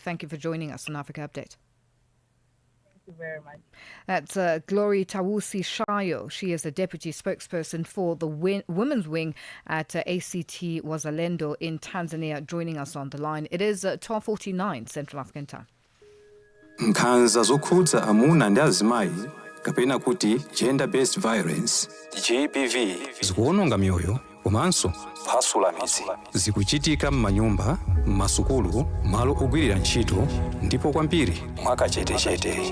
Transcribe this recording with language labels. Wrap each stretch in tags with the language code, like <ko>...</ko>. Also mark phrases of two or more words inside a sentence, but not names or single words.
<en>Thank you for joining us on Africa Update. Thank you very much. That's Glory Tawusi Shayo. She is the deputy spokesperson for the women's wing at ACT Wazalendo in Tanzania, joining us on the line. It is 12:49 Central African Time.</en> <ny>Nkhanza zokhudza amuna ndi azimayi kapena kuti</ny> <en>gender-based violence GBV</en> <ny>zikuwononga mioyo komanso kuphwasula midzi. Zikuchitika m'manyumba, m'masukulu, malo ogwirira ntchito ndipo kwambiri mwakachetechete.</ny>